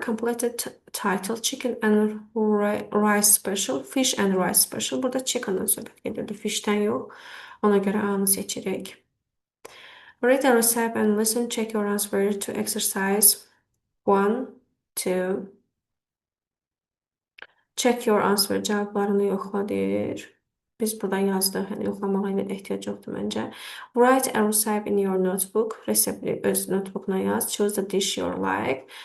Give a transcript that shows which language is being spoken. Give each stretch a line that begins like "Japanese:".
English: Completed title, chicken and rice special, fish and rice special.
Azerbaijani: Burada chicken'dan söhbət gedirdi, fish'ten yox. Ona görə A-nı seçirik.
English: Read the recipe and listen. Check your answer to exercise 1, 2. Check your answer.
Azerbaijani: Cavablarını yoxla deyir. Biz burada yazdıq. Yəni yoxlamağa ilə ehtiyac yoxdur məncə.
English: Write a recipe in your notebook.
Azerbaijani: Resepti öz notebookuna yaz.
English: Choose the dish you like.